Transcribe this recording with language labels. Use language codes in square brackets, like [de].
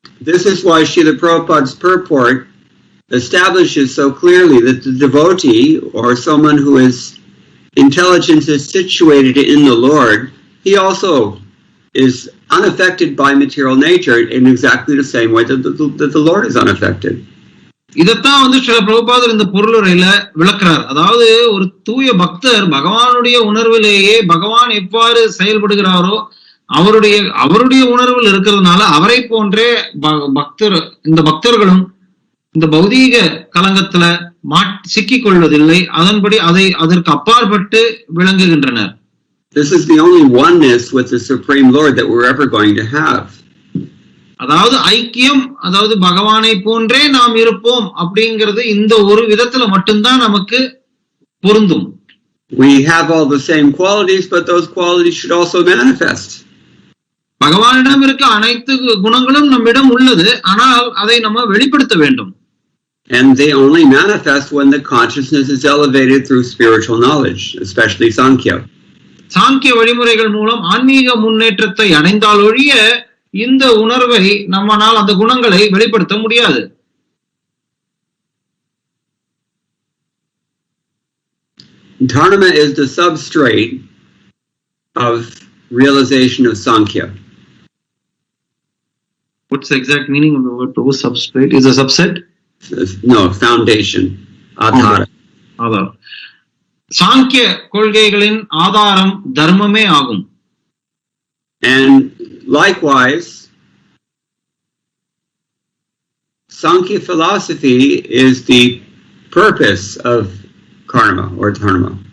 [en] This is why Srila Prabhupada's purport establishes so clearly that the devotee or someone who is intelligence is situated in the Lord, he also is unaffected by material nature in exactly the same way that the Lord is unaffected. [ta] இதத்தான் ஸ்ரீல பிரபுபாதர் இந்த பொருளுரையில விளக்குறார். அதாவது ஒரு தூய பக்தர் பகவானுடைய உணர்விலேயே பகவான் எவ்வாறு செயல்படுகிறாரோ அவருடைய உணர்வில் இருக்கிறதுனால அவரை போன்றே இந்த பக்தர்களும் இந்த பௌதீக கலங்கத்துல சிக்கிக் கொள்வதில்லை. அதன்படி அதற்கு அப்பாற்பட்டு விளங்குகின்றனர். [en] This is the only oneness with the Supreme Lord that we're ever going to have. [ta] அதாவது ஐக்கியம், அதாவது பகவானை போன்றே நாம் இருப்போம் அப்படிங்கிறது இந்த ஒரு விதத்துல மட்டும்தான் நமக்கு பொருந்தும். [en] We have all the same qualities, but those qualities should also manifest. [ta] பகவானிடம் இருக்க அனைத்து குணங்களும் நம்மிடம் உள்ளது, ஆனால் அதை நம்ம வெளிப்படுத்த வேண்டும். [en] And they only manifest when the consciousness is elevated through spiritual knowledge, especially Sankhya. [ta] சாங்கிய வழிமுறைகள் மூலம் ஆன்மீக முன்னேற்றத்தை அடைந்தால் ஒழிய இந்த உணர்வை நம்மால் அந்த குணங்களை வெளிப்படுத்த முடியாது. [en] Dharma is the substrate of realization of Sankhya. What's the exact meaning of the word prabhu? Substrate is a subset? No, foundation. Adhara. [ta] ஆதாரம். சாங்கிய கொள்கைகளின் ஆதாரம் தர்மமே ஆகும். [en] And likewise, Sankhya philosophy is the purpose of karma or dharma.